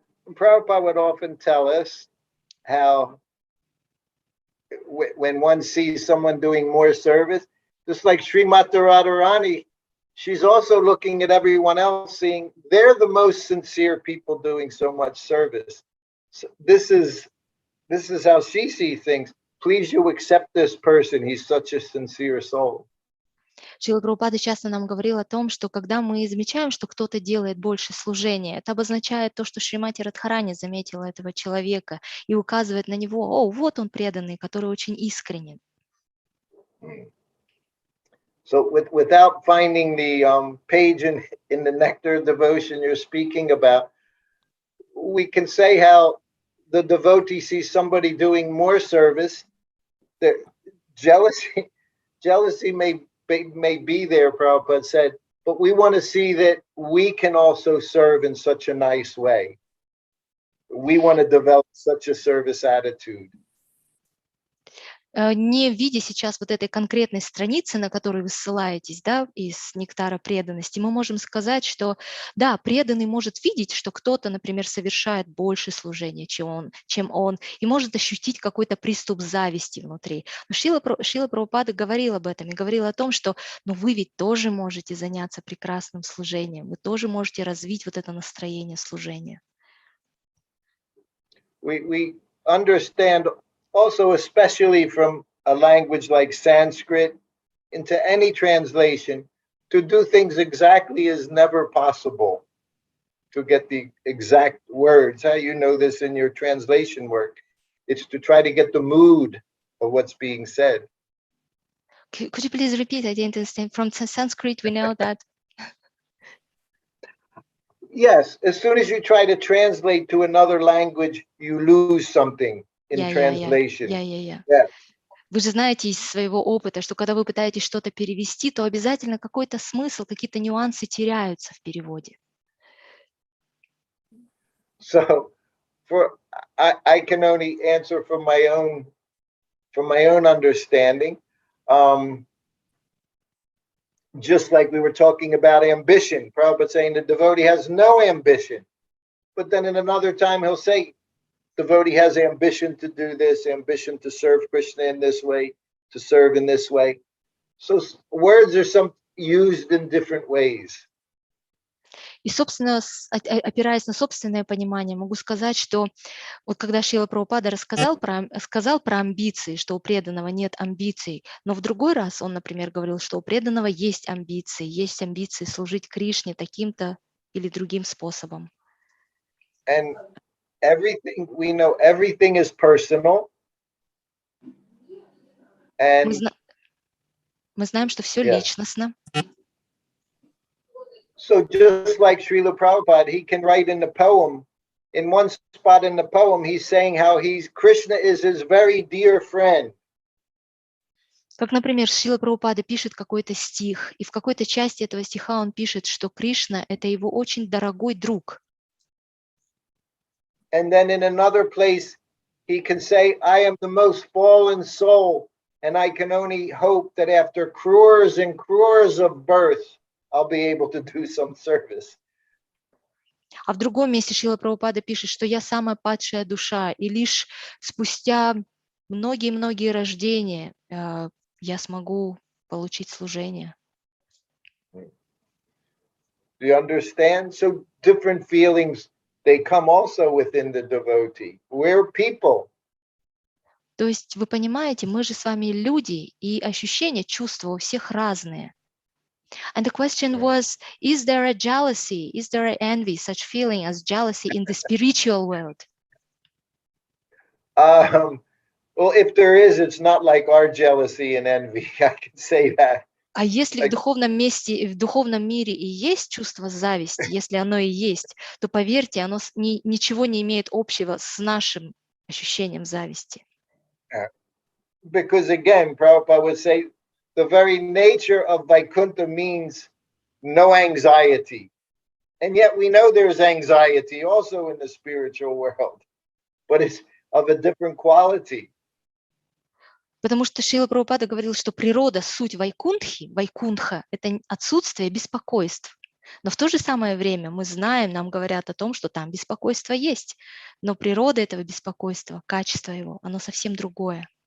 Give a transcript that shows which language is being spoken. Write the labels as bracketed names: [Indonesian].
[English] Prabhupada would often tell us how when one sees someone doing more service, just like Srimati Radharani, she's also looking at everyone else, seeing they're the most sincere people doing so much service. So this is how she sees things. Please, you accept this person. He's such a sincere soul. [Russian] Шрила Прабхупада часто нам говорил о том, что когда мы замечаем, что кто-то делает больше служения, это обозначает то, что Шримати Радхарани заметила этого человека и указывает на него: о, вот он преданный, который очень искренен. [English] So without finding the page in the Nectar devotion you're speaking about, we can say how the devotee sees somebody doing more service. The jealousy may be there, Prabhupada said, but we want to see that we can also serve in such a nice way. We want to develop such a service attitude. [Russian] Не видя сейчас вот этой конкретной страницы, на которую вы ссылаетесь, да, из нектара преданности, мы можем сказать, что да, преданный может видеть, что кто-то, например, совершает больше служения, чем он, и может ощутить какой-то приступ зависти внутри. Но Шрила Прабхупада говорил об этом и говорил о том, что вы ведь тоже можете заняться прекрасным служением, вы тоже можете развить вот это настроение служения. [English] We understand also, especially from a language like Sanskrit, into any translation, to do things exactly is never possible. To get the exact words, how you know this in your translation work, it's to try to get the mood of what's being said. Could you please repeat? I didn't understand. From Sanskrit, we know that. Yes, as soon as you try to translate to another language, you lose something. In translation. Yeah. [Russian] Вы же знаете из своего опыта, что когда вы пытаетесь что-то перевести, то обязательно какой-то смысл, какие-то нюансы теряются в переводе. [English] So, I can only answer from my own understanding. Just like we were talking about ambition, Prabhupada saying the devotee has no ambition, but then in another time he'll say, devotee has ambition to do this, ambition to serve Krishna in this way, to serve in this way. So words are used in different ways. [Russian] И, собственно, опираясь на собственное понимание, могу сказать, что вот когда Шрила Прабхупада сказал про амбиции, что у преданного нет амбиций, но в другой раз он, например, говорил, что у преданного есть амбиции служить Кришне таким-то или другим способом. [English] And everything, we know everything is personal. And [Russian] мы знаем, что все личностно. [English] So just like Srila Prabhupada, he can write in the poem, in one spot in the poem, he's saying how Krishna is his very dear friend. [Russian] Как, например, Шрила Прабхупада пишет какой-то стих, и в какой-то части этого стиха он пишет, что Кришна – это его очень дорогой друг. [English] And then in another place, he can say, I am the most fallen soul, and I can only hope that after crores and crores of birth, I'll be able to do some service. [Russian] А в другом месте Шрила Прабхупада пишет, что я самая падшая душа, и лишь спустя многие-многие рождения я смогу получить служение. [English] Do you understand? So different feelings, they come also within the devotee. We're people. [Russian] То есть вы понимаете, мы же с вами люди, и ощущения, чувства у всех разные. [English] And the question was, is there a jealousy, is there an envy, such feeling as jealousy in the spiritual world? Well, if there is, it's not like our jealousy and envy. I can say that. [Russian] А если в духовном мире и есть чувство зависти, если оно и есть, то поверьте, оно ничего не имеет общего с нашим ощущением зависти. [English] Because again, Prabhupada would say, the very nature of Vaikuntha means no anxiety. And yet we know there's anxiety also in the spiritual world, but it's of a different quality. [Russian] Потому что Шрила Прабхупада говорил, что природа, суть вайкунтха – это отсутствие беспокойств. Но в то же самое время мы знаем, нам говорят о том, что там беспокойство есть. Но природа этого беспокойства, качество его, оно совсем другое.